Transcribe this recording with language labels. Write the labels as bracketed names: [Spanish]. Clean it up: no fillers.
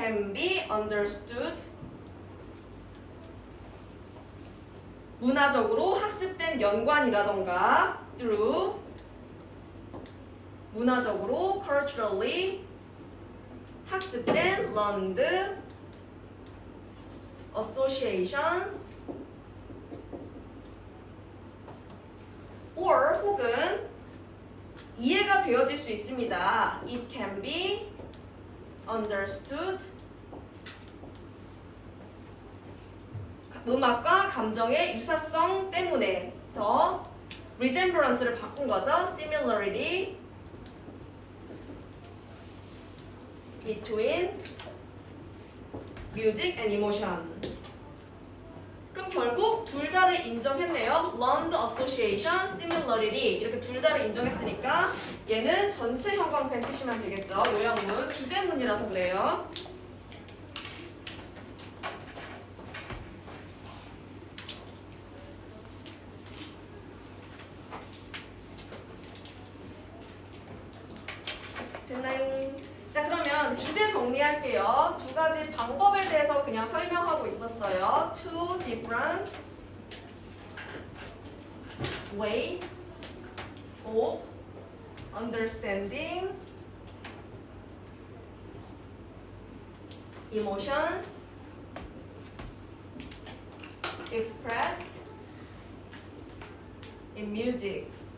[English] can be understood [Korean] 문화적으로 학습된 연관이라던가 through 문화적으로 culturally 학습된 [English] learned association or [Korean] 혹은 이해가 되어질 수 있습니다. [English] It can be understood [Korean] 음악과 감정의 유사성 때문에 더 resemblance를 바꾼 거죠. [English] similarity between music and emotion [Korean] 결국 둘 다를 인정했네요. [English] learned association, similarity [Korean] 이렇게 둘 다를 인정했으니까 얘는 전체 형광펜 치시면 되겠죠. 요양문, 주제문이라서 그래요. 됐나요? 자, 그러면 주제 정리할게요. 두 가지 방법에 대해서 그냥 설명하고 있었어요. [English] Two different ways of understanding emotions expressed in music.